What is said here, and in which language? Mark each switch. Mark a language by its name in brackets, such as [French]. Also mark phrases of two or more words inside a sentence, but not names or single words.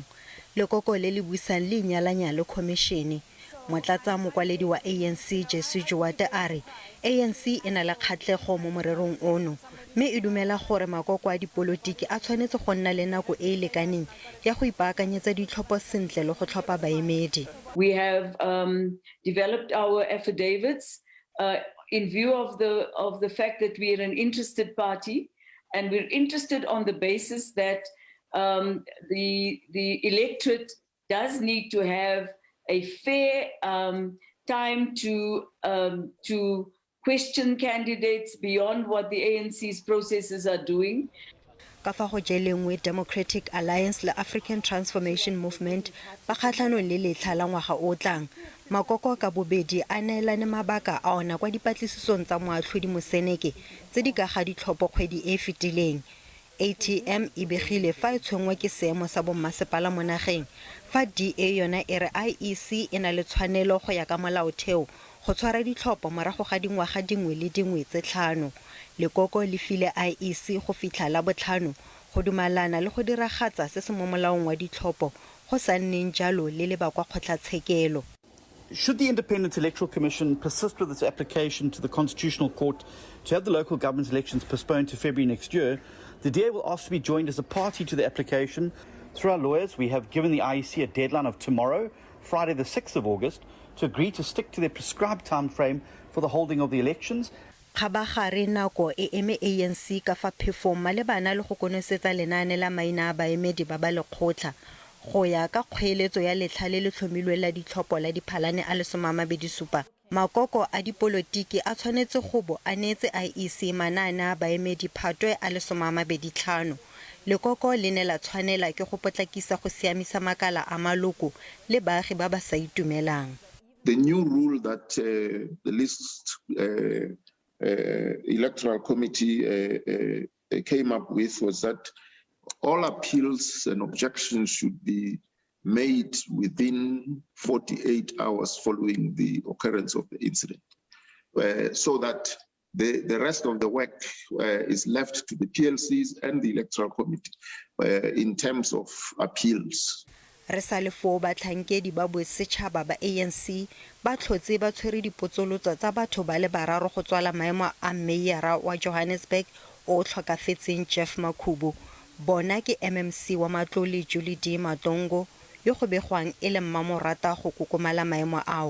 [Tswana] Lekoko le le buisang le inyalanya le khomishene. Motlatsa mokwaledi wa ANC Jessie Duarte a re ANC e na le kgatlhego mo morerong ono mme e dumela gore makoko a dipolotiki a tshwanetse go nna le nako e e lekaneng ya go ipaakanyetsa ditlhopho sentle le go tlhopha baemedi. [English] We have developed our affidavits in view of the fact that we are an interested party, and we're interested on the basis that the electorate does need to have a fair time to question candidates beyond what the ANC's processes are doing. [Tswana] Ka fa go jelengwe Democratic Alliance le African Transformation Movement ba kgatlhanong le letlha la ngwaga o tlang. Makoko ka bobedi a neelane mabaka a ona kwa dipatlisisong tsa moatlhodi moseneke tse di ka ga ditlhopho kgwedi e fetileng. ATM e begile fa e tshwengwa ke seemo sa bommasepala mo nageng fa DA yona e re IEC e na le tshwanelo go ya ka molaotheo go tshwara ditlhopho morago ga dingwaga dingwe le dingwe tse tlhano. Lekoko le file IEC go fitlha la botlhano go dumalana le go diragatsa se se mo molaong wa ditlhopho go sa nneng jalo le ba kwa kgotlhatshekelo. [English] Should the Independent Electoral Commission persist with its application to the Constitutional Court to have the local government elections postponed to February next year, the DA will ask to be joined as a party to the application. Through our lawyers, we have given the IEC a deadline of tomorrow, Friday the 6th of August, to agree to stick to their prescribed time frame for the holding of the elections. [Tswana] Khabagare nako e eme ANC ka fa phefong malebana le go konosetsa lenaane la maina a baemedi ba ba lekgotla go ya ka kgweeletso ya letlha le le tlhomilwe la ditlhopho la diphalane a le 27. Makoko a dipolotiki a tshwanetse go bo a neetse IEC manaane a baemedi phatwe a le 25. Lekoko le ne la tshwanela ke go potlakisa go siamisa makala a maloko le baagi ba ba sa itumelang. [English] The new rule that the list electoral committee came up with was that all appeals and objections should be made within 48 hours following the occurrence of the incident, so that the rest of the work is left to the PLCs and the electoral committee in terms of appeals. [Tswana] Re sa le fo batlhankedi ba bosetšhaba ba ANC ba tlhotse ba tshwere dipotsolotso tsa batho ba le bararo go tswala maemo a meyara wa Johannesburg o tlhokafetseng Jeff Makhubu. Bona ke MMC wa Matlole Julie D. Matongo yo go begwang e le mmamorata go kokomala maemo ao.